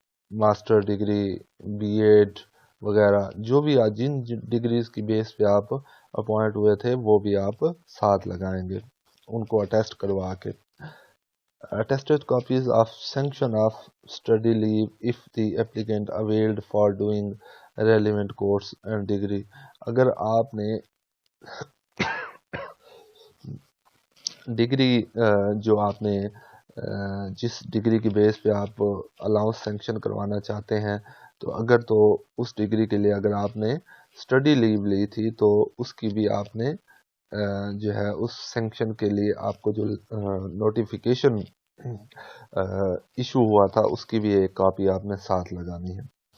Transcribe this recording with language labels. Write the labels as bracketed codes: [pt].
[ur] Master degree, be add وغیرہ، جو بھی جن ڈگریز کی بیس پہ آپ اپوائنٹ ہوئے تھے وہ بھی آپ ساتھ لگائیں گے ان کو اٹیسٹ کروا کے۔ [en] Attested copies of sanction of study leave if the applicant availed for doing relevant course and degree. [ur] اگر آپ نے ڈگری جو آپ نے جس ڈگری کی بیس پہ آپ الاؤنس سینکشن کروانا چاہتے ہیں تو اگر تو اس ڈگری کے لیے اگر آپ نے اسٹڈی لیو لی تھی تو اس کی بھی آپ نے جو ہے اس سینکشن کے لیے آپ کو جو نوٹیفیکیشن ایشو ہوا تھا اس کی بھی ایک کاپی آپ نے ساتھ لگانی ہے.